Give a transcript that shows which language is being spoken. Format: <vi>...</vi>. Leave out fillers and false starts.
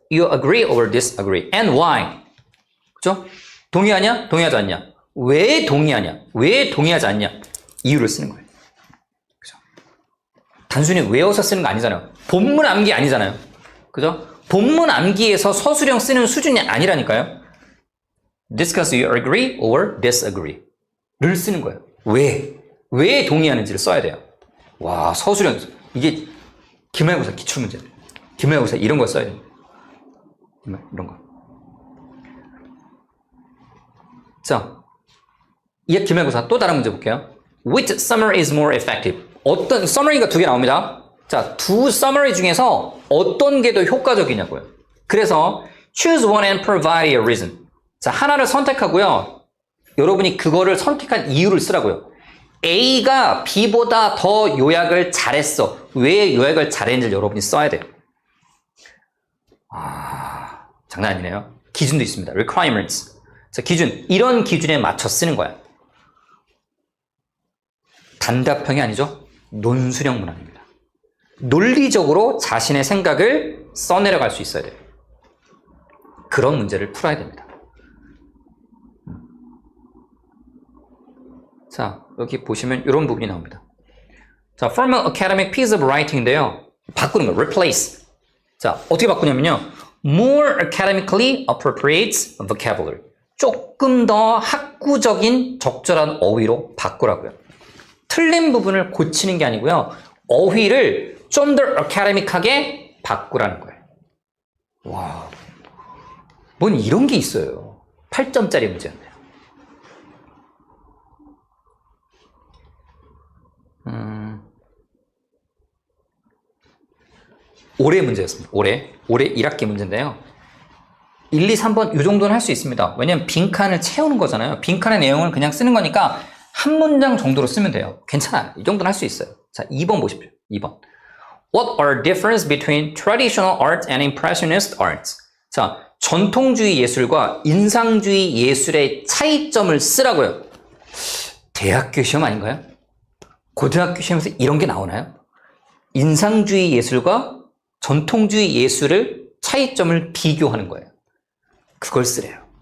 <en>You agree or disagree. And why?</en> <ko>그죠? 동의하냐? 동의하지 않냐? 왜 동의하냐? 왜 동의하지 않냐? 이유를 쓰는 거예요. 그죠? 단순히 외워서 쓰는 거 아니잖아요. 본문 암기 아니잖아요. 그죠? 본문 암기에서 서술형 쓰는 수준이 아니라니까요.</ko> <en>Discuss you agree or disagree.</en> <ko>를 쓰는 거예요. 왜 동의하는지를 써야 돼요. 와, 서술형. 이게 기말고사 기출문제. 기말고사 이런 거 써야 돼요. 이런 거. 자, 이 기말고사 또 다른 문제 볼게요.</ko> <en>Which summary is more effective?</en> <ko>어떤 summary가 두 개 나옵니다. 자, 두 summary 중에서 어떤 게 더 효과적이냐고요. 그래서</ko> <en>choose one and provide a reason.</en> <ko>자, 하나를 선택하고요. 여러분이 그거를 선택한 이유를 쓰라고요. A가 B보다 더 요약을 잘했어. 왜 요약을 잘했는지 여러분이 써야 돼요. 아, 장난 아니네요. 기준도 있습니다. requirements. 자, 기준. 이런 기준에 맞춰 쓰는 거야. 단답형이 아니죠. 논술형 문항입니다. 논리적으로 자신의 생각을 써내려갈 수 있어야 돼요. 그런 문제를 풀어야 됩니다. 자, 여기 보시면 이런 부분이 나옵니다.</ko> <en>자, formal academic piece of writing인데요.</en> <ko>바꾸는 거, replace. 자, 어떻게 바꾸냐면요.</ko> <en>more academically appropriate vocabulary.</en> <ko>조금 더 학구적인 적절한 어휘로 바꾸라고요. 틀린 부분을 고치는 게 아니고요. 어휘를 좀 더 academic하게 바꾸라는 거예요. 와, 뭔 이런 게 있어요. 8점짜리 문제였네요. 올해 문제였습니다. 올해 1학기 문제인데요. 1, 2, 3번 이 정도는 할 수 있습니다. 왜냐면 빈칸을 채우는 거잖아요. 빈칸의 내용을 그냥 쓰는 거니까 한 문장 정도로 쓰면 돼요. 괜찮아요. 이 정도는 할 수 있어요. 자, 2번 보십시오. 2번.</ko> <en>What are difference between traditional art and impressionist art?</en> <ko>자, 전통주의 예술과 인상주의 예술의 차이점을 쓰라고요. 대학교 시험 아닌가요? 고등학교 시험에서 이런 게 나오나요? 인상주의 예술과 전통주의 예술을 차이점을 비교하는 거예요. 그걸 쓰래요.</ko>